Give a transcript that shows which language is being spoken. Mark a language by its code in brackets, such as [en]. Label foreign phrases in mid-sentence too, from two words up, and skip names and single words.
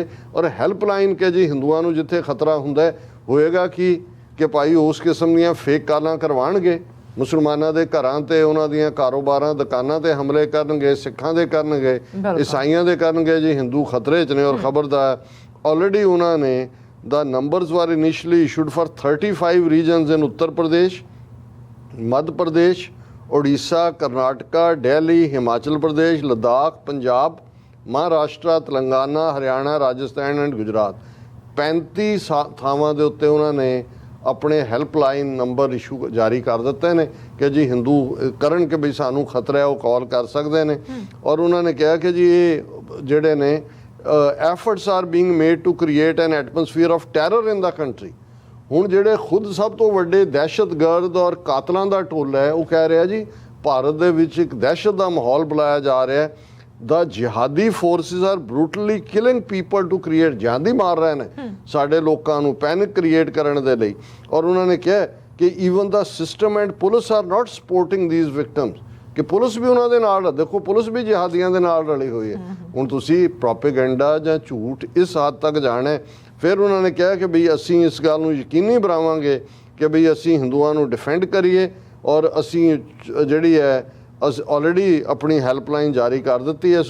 [pa] ਔਰ ਹੈਲਪਲਾਈਨ ਕਿ ਜੀ ਹਿੰਦੂਆਂ ਨੂੰ ਜਿੱਥੇ ਖਤਰਾ ਹੁੰਦਾ ਹੋਏਗਾ ਕਿ ਭਾਈ ਉਸ ਕਿਸਮ ਦੀਆਂ ਫੇਕ ਕਾਲਾਂ ਕਰਵਾਉਣਗੇ, ਮੁਸਲਮਾਨਾਂ ਦੇ ਘਰਾਂ ਤੇ, ਉਹਨਾਂ ਦੀਆਂ ਕਾਰੋਬਾਰਾਂ ਦੁਕਾਨਾਂ ਤੇ ਹਮਲੇ ਕਰਨਗੇ, ਸਿੱਖਾਂ ਦੇ ਕਰਨਗੇ, ਈਸਾਈਆਂ ਦੇ ਕਰਨਗੇ ਜੀ, ਹਿੰਦੂ ਖਤਰੇ 'ਚ ਨੇ। ਔਰ ਖਬਰ ਦਾ ਆਲਰੇਡੀ ਉਹਨਾਂ ਨੇ [en] the numbers were initially issued for 35 regions in Uttar Pradesh, Madhya Pradesh, Odisha, Karnataka, Delhi, Himachal Pradesh, Ladakh, Punjab, Maharashtra, Telangana, Haryana, Rajasthan and Gujarat। [pa] 35 ਥਾਵਾਂ ਦੇ ਉੱਤੇ ਉਹਨਾਂ ਨੇ ਆਪਣੇ [en] helpline number issue [pa] ਜਾਰੀ ਕਰ ਦਿੱਤੇ ਨੇ ਕਿ ਜੀ ਹਿੰਦੂ ਕਰਨ ਕਿ ਵੀ ਸਾਨੂੰ ਖਤਰਾ ਹੈ ਉਹ ਕਾਲ ਕਰ ਸਕਦੇ ਨੇ। ਔਰ ਉਹਨਾਂ ਨੇ ਕਿਹਾ ਕਿ ਜੀ ਇਹ ਜਿਹੜੇ ਨੇ [en] efforts are being made to create an atmosphere of terror in the country। [pa] ਹੁਣ ਜਿਹੜੇ ਖੁਦ ਸਭ ਤੋਂ ਵੱਡੇ ਦਹਿਸ਼ਤਗਰਦ ਔਰ ਕਾਤਲਾਂ ਦਾ ਟੋਲਾ ਹੈ ਉਹ ਕਹਿ ਰਿਹਾ ਜੀ ਭਾਰਤ ਦੇ ਵਿੱਚ ਇੱਕ ਦਹਿਸ਼ਤ ਦਾ ਮਾਹੌਲ ਬਣਾਇਆ ਜਾ ਰਿਹਾ ਹੈ। [en] The jihadi forces are brutally killing people to create, [pa] ਜਿਹਾਦੀ ਮਾਰ ਰਹੇ ਨੇ ਸਾਡੇ ਲੋਕਾਂ ਨੂੰ [en] panic create [pa] ਕਰਨ ਦੇ ਲਈ। ਔਰ ਉਹਨਾਂ ਨੇ ਕਿਹਾ ਕਿ [en] even the system and police are not supporting these victims, [pa] ਕਿ ਪੁਲਿਸ ਵੀ ਉਹਨਾਂ ਦੇ ਨਾਲ, ਦੇਖੋ ਪੁਲਿਸ ਵੀ ਜਿਹਾਦੀਆਂ ਦੇ ਨਾਲ ਰਲੀ ਹੋਈ ਹੈ। ਹੁਣ ਤੁਸੀਂ ਪ੍ਰੋਪੇਗੈਂਡਾ ਜਾਂ ਝੂਠ ਇਸ ਹੱਦ ਤੱਕ ਜਾਣਾ। ਫਿਰ ਉਹਨਾਂ ਨੇ ਕਿਹਾ ਕਿ ਬਈ ਅਸੀਂ ਇਸ ਗੱਲ ਨੂੰ ਯਕੀਨੀ ਬਣਾਵਾਂਗੇ ਕਿ ਬਈ ਅਸੀਂ ਹਿੰਦੂਆਂ ਨੂੰ ਡਿਫੈਂਡ ਕਰੀਏ ਔਰ ਅਸੀਂ ਜਿਹੜੀ ਹੈ ਅਸੀਂ ਆਲਰੇਡੀ ਆਪਣੀ ਹੈਲਪਲਾਈਨ ਜਾਰੀ ਕਰ ਦਿੱਤੀ ਹੈ।